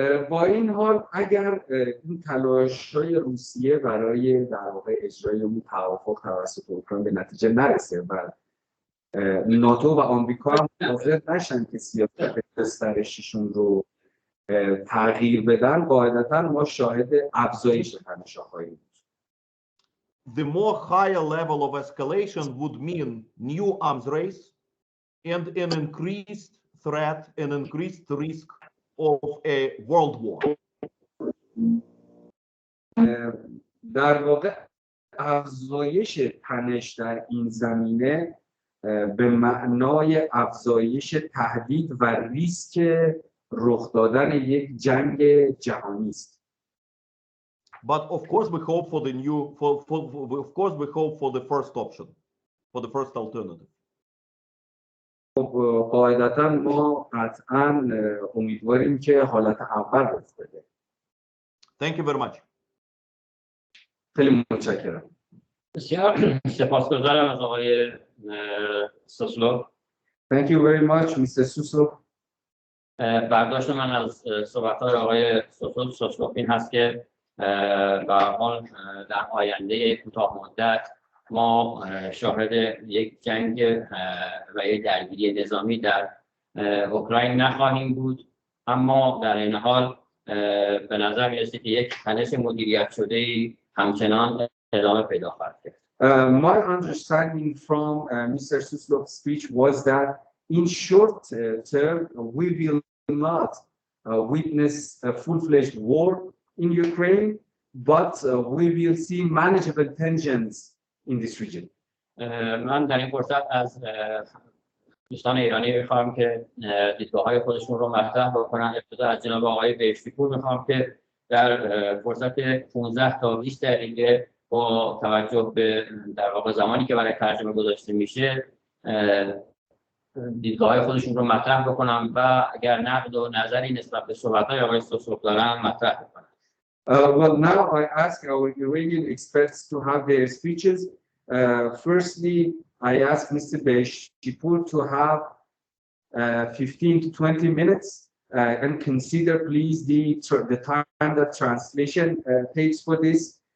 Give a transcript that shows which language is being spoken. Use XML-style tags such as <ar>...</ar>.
<fa>با این حال اگر این تلاش‌های روسیه برای در واقع اجرای اون توافق توسط اوکراین به نتیجه نرسه و ناتو و آمریکا هم حاضر نشن که سیاست گسترششون رو تغییر بدن، قاعدتاً ما شاهد افزایش تنش‌ها خواهیم بود.</fa> <en>The more higher level of escalation would mean new arms race and an increased threat, an increased risk of a world war.</en> <fa>در واقع افزایش تنش در این زمینه به معنای افزایش تهدید و ریسک رخ دادن یک جنگ جهانی است.</fa> <en>But of course we hope for the new, of course we hope for the first option, for the first alternative.</en> <fa>قاعدتاً ما قطعاً امیدواریم که حالت اول رخ بده.</fa> <en>Thank you very much.</en> <fa>خیلی متشکرم. بسیار سپاسگزارم از آقای سوسلوف.</fa> <en>Thank you very much, Mr. Suslov.</en> <fa>برداشت من از صحبت‌های آقای سوسلوف این هست که به هر حال در آینده کوتاه مدت ما شاهد یک جنگ و یک درگیری نظامی در اوکراین نخواهیم بود، اما در این حال به نظر می‌رسه که یک تنش مدیریت شده‌ای همچنان ادامه پیدا خواهد کرد.</fa> <en>My understanding from Mr. Suslov's speech was that in short term we will not witness a full-fledged war in Ukraine, but we will see manageable tensions in this region.</en> <fa>من در این فرصت از دوستان ایرانی می‌خوام که دیدگاه‌های خودشون رو مطرح بکنن. ابتدا از جناب آقای بهشتی‌پور می‌خوام که در فرصت 15 تا 20 دقیقه با توجه به در واقع زمانی که برای ترجمه گذاشته میشه دیدگاه‌های خودشون رو مطرح بکنم و اگر نقد و نظری نسبت به صحبت‌های آقای سوسلوف دارن مطرح بکنم.</fa> <en>Well, now I ask our Iranian experts to have their speeches. Firstly, I ask Mr. Beshipur to have 15 to 20 minutes and consider please the time that translation takes for this.</en>